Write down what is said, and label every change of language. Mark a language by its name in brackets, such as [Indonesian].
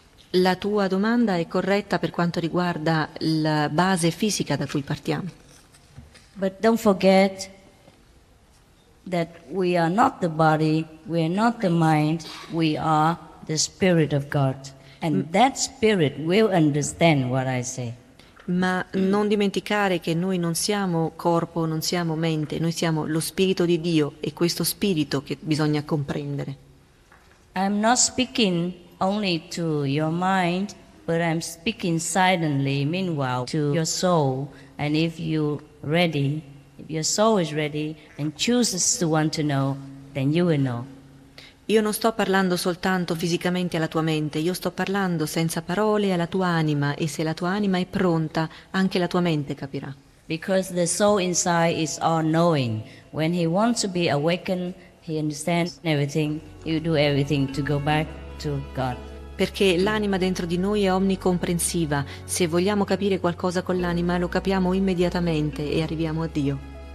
[Italian] La tua domanda è corretta per quanto riguarda la base fisica da cui partiamo. [English] But don't forget that we are not the body, we are not the mind, we are the spirit of God. And that spirit will understand what I say. [Italian] Ma non dimenticare che noi non siamo corpo, non siamo mente, noi siamo lo spirito di Dio, e questo spirito che bisogna comprendere. [English] I'm not speaking only to your mind, but I'm speaking silently, meanwhile, to your soul. And if you're ready, if your soul is ready and chooses to want to know, then you will know. [Italian] Io non sto parlando soltanto fisicamente alla tua mente, io sto parlando senza parole alla tua anima, e se la tua anima è pronta, anche la tua mente capirà. [English] Because the soul inside is all knowing. When he wants to be awakened, he understands everything. You do everything to go back to God. [Italian] Perché l'anima dentro di noi è omnicomprensiva. Se vogliamo capire qualcosa con l'anima, lo capiamo immediatamente e arriviamo a Dio.